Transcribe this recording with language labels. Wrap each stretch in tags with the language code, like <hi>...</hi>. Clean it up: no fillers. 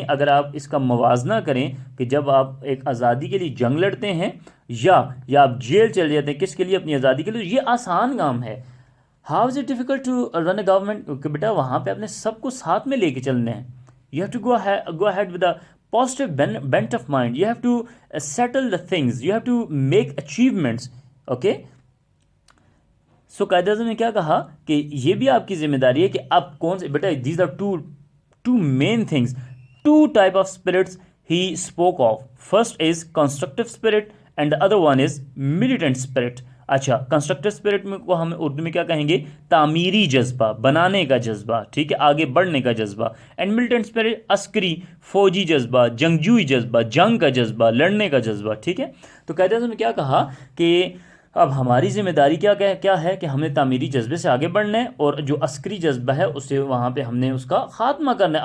<ur>یعنی اگر آپ اس کا موازنہ کریں کہ جب آپ ایک آزادی کے لیے جنگ لڑتے ہیں یا آپ جیل چلے جاتے ہیں, کس کے لیے, اپنی آزادی کے لیے, یہ آسان کام ہے.</ur> <en>how is it difficult to run a government,</en> <ur>کہ بیٹا وہاں پہ اپنے سب کو ساتھ میں لے کے چلنا ہے.</ur> <en>You have to go ahead with a positive bent of mind. You have to settle the things, you have to make achievements.</en> <ur>okay, so Quaid Azam نے کیا کہا کہ یہ بھی آپ کی ذمہ داری ہے کہ آپ کون سے, بیٹا</ur> <en>these are two main things, two type of spirits he spoke of. First is constructive spirit and the other one is militant spirit.</en> <ur>اچھا, کنسٹرکٹیو اسپرٹ میں کو ہم اردو میں کیا کہیں گے, تعمیری جذبہ, بنانے کا جذبہ, ٹھیک ہے, آگے بڑھنے کا جذبہ. اینڈ ملیٹنٹ اسپرٹ, عسکری, فوجی جذبہ, جنگجوئی جذبہ, جنگ کا جذبہ, لڑنے کا جذبہ, ٹھیک ہے. تو قائد اعظم نے کیا کہا کہ اب ہماری ذمہ داری کیا ہے کہ ہم نے تعمیری جذبے سے آگے بڑھنا ہے, اور جو عسکری جذبہ ہے اسے وہاں پہ ہم نے اس کا خاتمہ کرنا ہے.</ur>